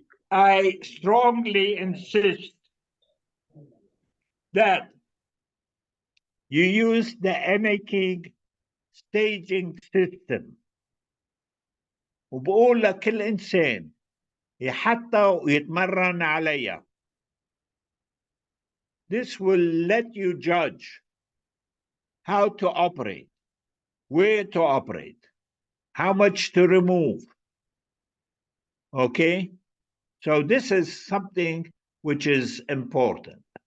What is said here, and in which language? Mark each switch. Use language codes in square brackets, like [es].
[en] I strongly insist that you use the King staging system. [ar] وبقول لكل إنسان يحطها ويتمرن عليها. [en] This will let you judge how to operate, where to operate, how much to remove. Okay? So this is something which is important.